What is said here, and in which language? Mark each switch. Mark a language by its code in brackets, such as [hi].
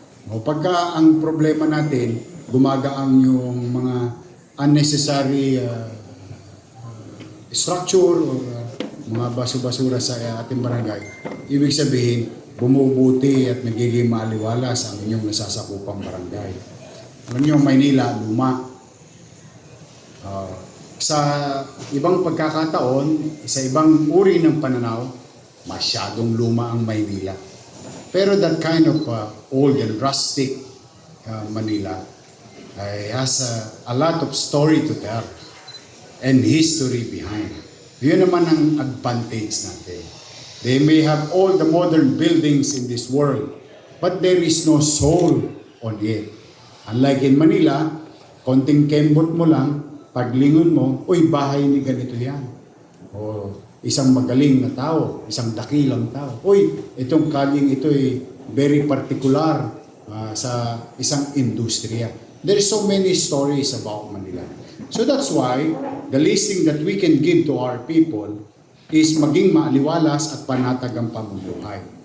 [tl] Pagka ang problema natin, gumagaang yung mga [en] unnecessary structure [tl] o mga basura sa ating barangay, ibig sabihin, bumubuti at nagiging maaliwalas ang inyong nasasakupang barangay. Alam niyo, Maynila, luma. Sa ibang pagkakataon, sa ibang uri ng pananaw, masyadong luma ang Maynila. [en] Pero that kind of old and rustic Manila has a lot of story to tell and history behind. [tl] Yun naman ang advantage natin. [en] They may have all the modern buildings in this world, but there is no soul on it. Unlike in Manila, [tl] konting kembot mo lang, paglingon mo, bahay ni ganito yan. O isang magaling na tao, isang dakilang tao. Itong kaling ito ay [en] very particular [tl] sa isang industriya. [en] There is so many stories about Manila. So that's why the least thing that we can give to our people is [tl] maging maaliwalas at panatag ang pamumuhay.